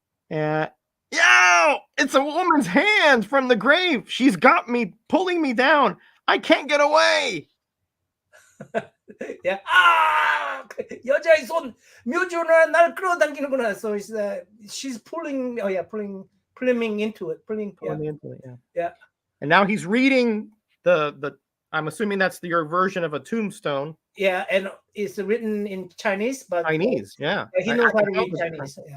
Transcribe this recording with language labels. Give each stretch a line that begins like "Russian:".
English: Yo, it's a woman's hand from the grave. She's got me, pulling me down. I can't get away. Yeah.
Korean: 여자의 손 묘지로 날 끌어당기는구나.
English: So she's pulling me into it. Pulling me into it. Yeah. And now he's reading the I'm assuming that's your version of a tombstone. Yeah, and it's written in Chinese, but Chinese, yeah. He knows how to read Chinese.